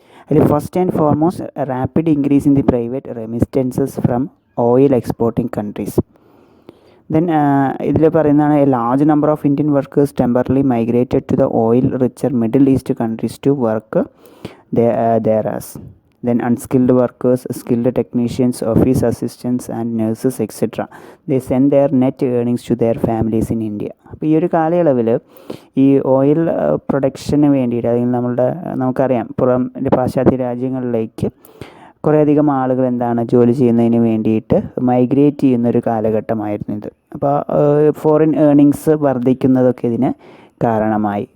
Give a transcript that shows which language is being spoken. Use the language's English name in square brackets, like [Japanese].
[English] അതിൽ first and foremost rapid increase in the private remittances from oil exporting countries. Then [Malayalam] ഇതിൽ പറയുന്നതാണ്, [English] A large number of Indian workers temporarily migrated to the oil richer Middle East countries to work thereas. Then unskilled workers, skilled technicians, office assistants and nurses etc. They send their net earnings to their families in India. [Malayalam] അപ്പോൾ ഈ ഒരു കാലയളവിൽ ഈ oil production വേണ്ടിയിട്ട്, അല്ലെങ്കിൽ നമുക്കറിയാം പാശ്ചാത്യ രാജ്യങ്ങളിലേക്ക് കുറേയധികം ആളുകൾ എന്താണ് ജോലി ചെയ്യുന്നതിന് വേണ്ടിയിട്ട് മൈഗ്രേറ്റ് ചെയ്യുന്നൊരു കാലഘട്ടമായിരുന്നു ഇത്. അപ്പോൾ ഫോറിൻ ഏർണിങ്സ് വർദ്ധിക്കുന്നതൊക്കെ ഇതിന് കാരണമായി.